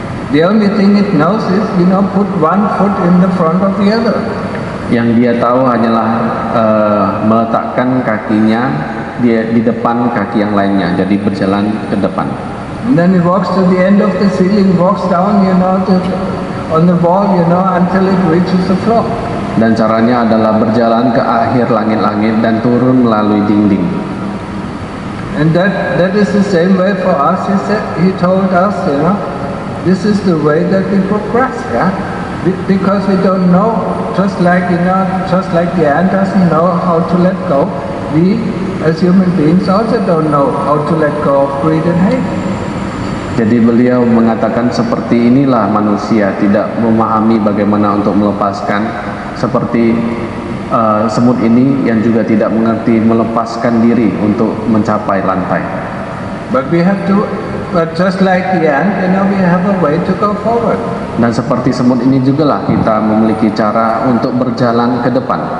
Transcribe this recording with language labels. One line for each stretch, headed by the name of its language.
English: The only thing it knows is, put one foot in the front of the other.
Indonesian: Yang dia tahu hanyalah meletakkan kakinya di depan kaki yang lainnya, jadi berjalan ke depan.
English: And then it walks to the end of the ceiling, walks down, on the wall, until it reaches the floor.
Indonesian: Dan caranya adalah berjalan ke akhir langit-langit dan turun melalui dinding.
English: And that is the same way for us. He told us, this is the way that we progress, because we don't know, just like the ant doesn't know how to let go, we as human beings also don't know how to let go of greed and hate.
Indonesian: Jadi beliau mengatakan seperti inilah manusia tidak memahami bagaimana untuk melepaskan, seperti semut ini yang juga tidak mengerti melepaskan diri untuk mencapai lantai.
English: But just like the ant, we have a way to go forward.
Indonesian: Dan seperti semut ini jugalah kita memiliki cara untuk berjalan ke depan.